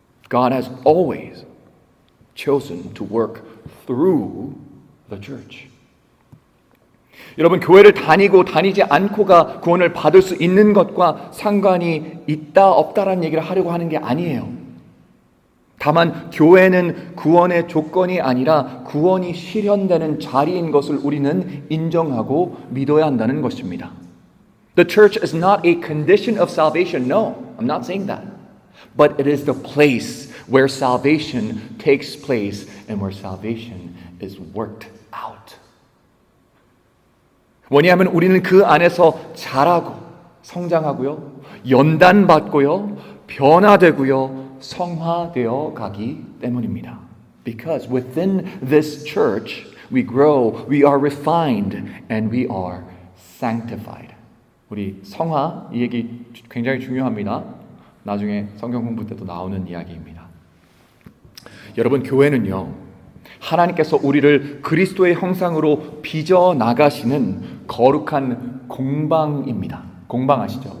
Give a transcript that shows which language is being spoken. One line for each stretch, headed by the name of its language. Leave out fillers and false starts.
English: God has always chosen to work through the church.
Korean: 여러분, 교회를 다니지 않고가 구원을 받을 수 있는 것과 상관이 있다 없다라는 얘기를 하려고 하는 게 아니에요. 다만 교회는 구원의 조건이 아니라 구원이 실현되는 자리인 것을 우리는 인정하고 믿어야 한다는 것입니다.
English: The church is not a condition of salvation. No, I'm not saying that. But it is the place where salvation takes place and where salvation is worked out.
Korean: 뭐냐면 우리는 그 안에서 자라고 성장하고요, 연단받고요, 변화되고요, 성화되어 가기 때문입니다.
English: Because within this church we grow, we are refined, and we are sanctified.
Korean: 우리 성화, 이 얘기 굉장히 중요합니다. 나중에 성경 공부 때도 나오는 이야기입니다. 여러분, 교회는요, 하나님께서 우리를 그리스도의 형상으로 빚어 나가시는 거룩한 공방입니다. 공방 아시죠?